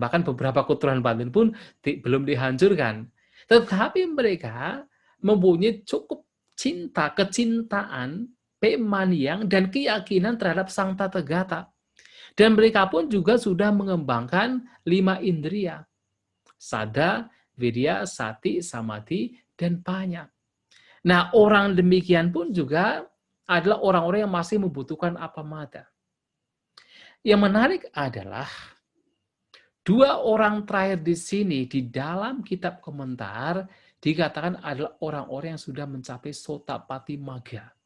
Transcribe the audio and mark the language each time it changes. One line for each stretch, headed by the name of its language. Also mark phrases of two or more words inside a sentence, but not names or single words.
Indonesian: Bahkan beberapa kotoran batin pun belum dihancurkan. Tetapi mereka mempunyai cukup cinta, kecintaan, pemaniang, dan keyakinan terhadap Sang Tata Gata. Dan mereka pun juga sudah mengembangkan 5 indria.
Pali: Sada, wirya, sati, samadhi,
Indonesian: dan panya. Nah, orang demikian pun juga adalah orang-orang yang masih membutuhkan apamada. Yang menarik adalah 2 orang terakhir di sini di dalam kitab komentar dikatakan adalah orang-orang yang sudah mencapai
Pali: Sotapati Magga.